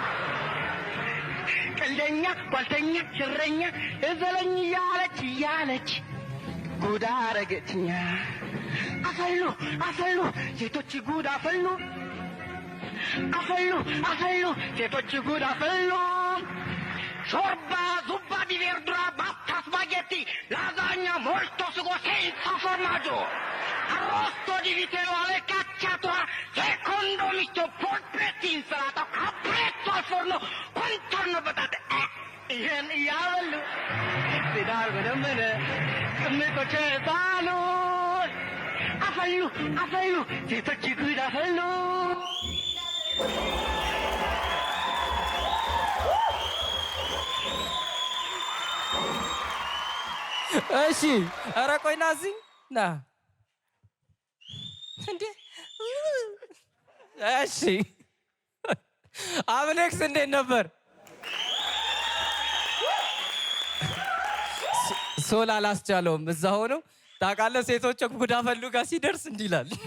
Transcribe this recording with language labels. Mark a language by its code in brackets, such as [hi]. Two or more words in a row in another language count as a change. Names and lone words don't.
[am] ቀልደኛ ጓልተኛ ሽረኛ ዘለኝ እያለች ጉድ አረገችኛ አፈሉ ሴቶች ጉድ አፈሉ ሴቶች ጉድ አፈሉ ሾርባ [it] zuppa di verdura pasta spaghetti lasagna molto sugo senza formaggio arrosto di vitello alle cacciato secondo misto polpetti insalata capretto al forno contorno patate [am] ይሄን እያበሉ ትዳር በደመነ ቅምጦች ባሉ አፈሉ ሴቶች ጉድ አፈሉ እሺ ኧረ ቆይ ና እዚህ ና እንዴ እሺ አብሌክስ እንዴት ነበር ሶል አላስቻለውም እዛ ሆኖ ታውቃለህ ሴቶች ጉድ አፈሉ ጋር ሲደርስ እንዲህ ይላል